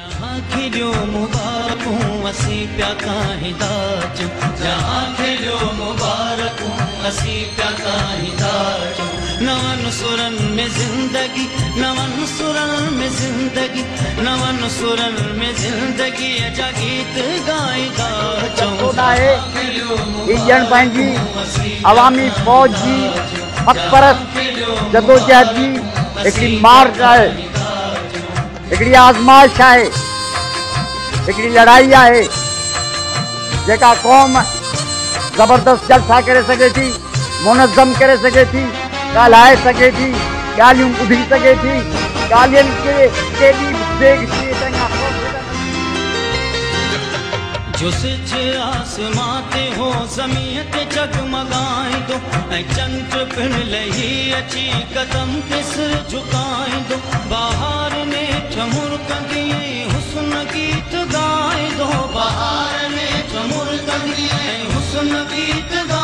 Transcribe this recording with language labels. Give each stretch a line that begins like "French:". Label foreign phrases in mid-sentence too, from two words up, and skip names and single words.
Sindhi: खिलियो मुबारकूं असी प्या काहीं दाचूं, जहां खिलियो मुबारकूं असी प्या काहीं दाचूं। नवन सुरन में जिंदगी, नवन सुरन में जिंदगी, नवन सुरन में जिंदगी जा गीत गाईंदा चऊं। ईजन पंहिंजी अवामी फौज जी हक़परस्त जदोजहद जी हिकिड़ी मार्च आहे, हिकिड़ी आज़माइश आहे, हिकिड़ी लड़ाई आहे जेका क़ौम ज़बरदस्त जलसा करे सघे थी, मुनज़्ज़म करे सघे थी, ॻाल्हाए सघे थी, ॻाल्हियूं ॿुधी सघे थी, ॻाल्हियुनि खे जो सिज आसमां ते हो ज़मीन ते जगमगाईंदो ऐं चंड पिण लही अची कदम ते सिर झुकाईंदो। बहार ने ठमुर कंदी हुस्न गीत गाईंदो, बहार ने ठमुर कंदी हुस्न गीत